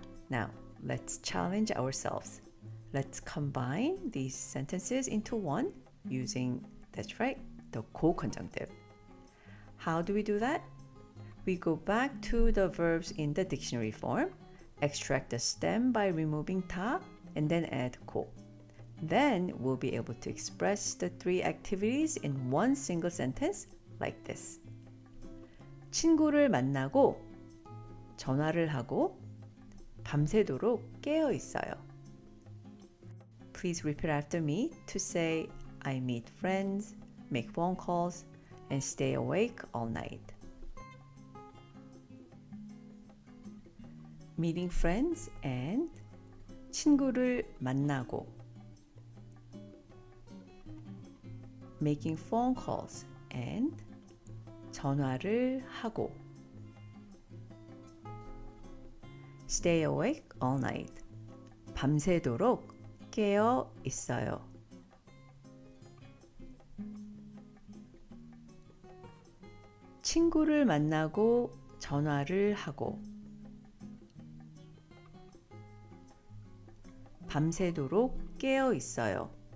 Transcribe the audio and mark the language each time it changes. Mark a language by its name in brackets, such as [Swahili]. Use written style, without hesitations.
[English] Now, let's challenge ourselves. Let's combine these sentences into one using, that's right, the co-conjunctive. How do we do that? We go back to the verbs in the dictionary form, extract the stem by removing 다, and then add co. Then we'll be able to express the 3 activities in one single sentence like this. [Korean] 친구를 만나고 전화를 하고 밤새도록 깨어 있어요. [English] please repeat after me to say I meet friends, make phone calls, and stay awake all night. Meeting friends and [Korean] 친구를 만나고 [English] making phone calls and [Korean] 전화를 하고 [English] stay awake all night [Korean] 밤새도록 깨어 있어요. 친구를 만나고 전화를 하고 밤새도록 깨어 있어요.